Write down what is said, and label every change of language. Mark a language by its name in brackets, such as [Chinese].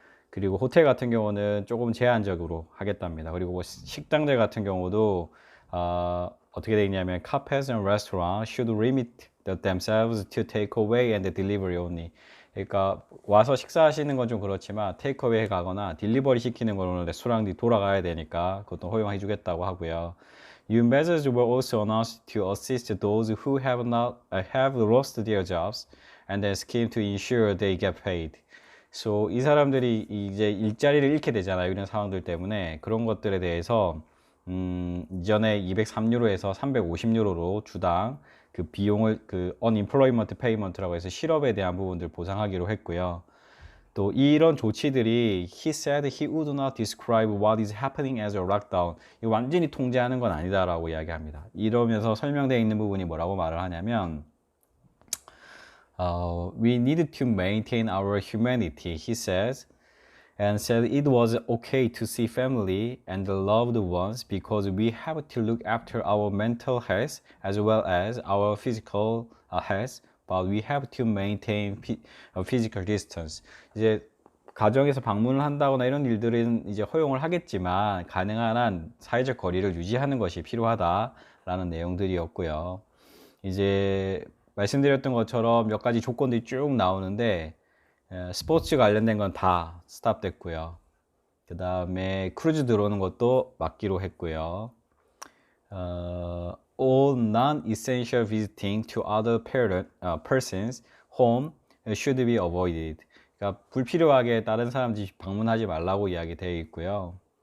[Korean] 그리고 호텔 같은 경우는 조금 제한적으로 하겠답니다. 그리고 뭐 식당들 같은 경우도 어떻게 되어 있냐면 [English] cafes and restaurants should limit themselves to takeaway and delivery only. [Korean] 그러니까 와서 식사하시는 건 좀 그렇지만 테이크어웨이 가거나 딜리버리 시키는 거는 레스토랑이 돌아가야 되니까 그것도 허용해 주겠다고 하고요. [English] New measures were also announced to assist those who have lost their jobs and then scheme to ensure they get paid. [Korean] So 이 사람들이 이제 일자리를 잃게 되잖아요. 이런 상황들 때문에 그런 것들에 대해서 이전에 203유로에서 350유로로 주당 그 비용을 그 unemployment payment라고 해서 실업에 대한 부분들 보상하기로 했고요. 또 이런 조치들이 [English] he said he would not describe what is happening as a lockdown. [Korean] 이 완전히 통제하는 건 아니다라고 이야기합니다. [English] 이러면서 설명되어 있는 부분이 뭐라고 말을 하냐면 we need to maintain our humanity, he says, and said it was okay to see family and the loved ones because we have to look after our mental health as well as our physical health, but we have to maintain physical distance. [Korean] 이제 가정에서 방문을 한다거나 이런 일들은 이제 허용을 하겠지만 가능한 한 사회적 거리를 유지하는 것이 필요하다라는 내용들이었고요. 이제 말씀드렸던 것처럼 몇 가지 조건들이 쭉 나오는데 스포츠 관련된 건 다 스탑됐고요. 그 다음에 크루즈 들어오는 것도 막기로 했고요. [English] All non-essential visiting to other persons home should be avoided. [Korean] 그러니까 불필요하게 다른 사람 집 방문하지 말라고 이야기 되어 있고요.